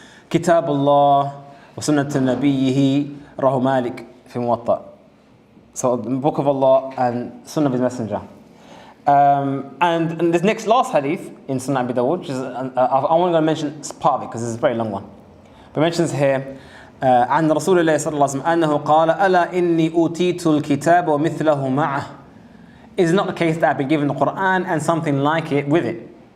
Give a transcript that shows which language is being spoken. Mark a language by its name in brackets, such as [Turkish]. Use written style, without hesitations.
[Arabic] كتاب الله وسنة نبيه رواه مالك في موطأ. [English] So the Book of Allah and Sunnah of His Messenger. And this next last hadith in Sunnah Abi Dawud, which is, I want to mention part of it because it's a very long one. But it mentions here, [Arabic] عن رسول الله صلى الله عليه وسلم أنه قال ألا إني أوتيت الكتاب ومثله معه. [English] It is not the case that I've been given the Quran and something like it with it.